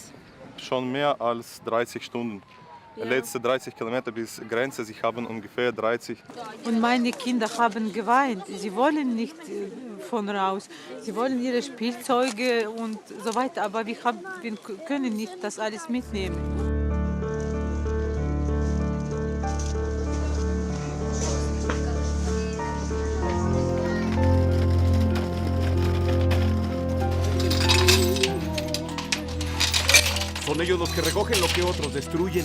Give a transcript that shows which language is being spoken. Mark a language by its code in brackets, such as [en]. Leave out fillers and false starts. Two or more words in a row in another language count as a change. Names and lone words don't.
[de] Schon mehr als 30 Stunden. letzte 30 Kilometer bis Grenze. Sie haben ungefähr 30. Und meine Kinder haben geweint. Sie wollen nicht von raus. Sie wollen ihre Spielzeuge und so weiter. Aber wir können nicht das alles mitnehmen. [es] Son ellos los que recogen lo que otros destruyen.